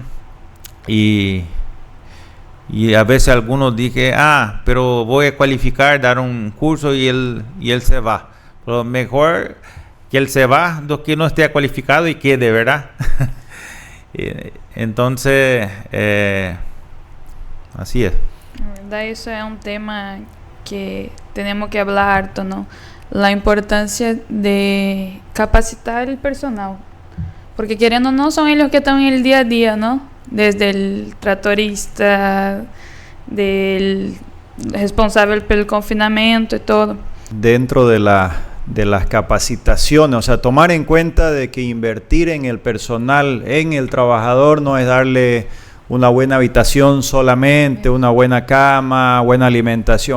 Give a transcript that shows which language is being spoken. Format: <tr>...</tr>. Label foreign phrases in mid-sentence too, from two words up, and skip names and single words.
<es>Y a veces algunos dije, pero voy a cualificar, dar un curso y él se va. Pero mejor que él se va</es> <pt>do que</pt> <es>no esté cualificado y quede, ¿verdad? Entonces, así es.</es> <pt>Na verdade, isso é tema que temos que</pt> <es>hablar harto, ¿no? La importância de capacitar el personal.</es> <pt>Porque querendo ou não, são eles que estão</pt> <es>en el día a día, ¿no? Desde el tratorista, del responsable pelo confinamiento y todo. Dentro de las capacitaciones, o sea, tomar en cuenta de que invertir en el personal, en el trabajador, no es darle una buena habitación solamente, una buena cama, buena alimentación.</es>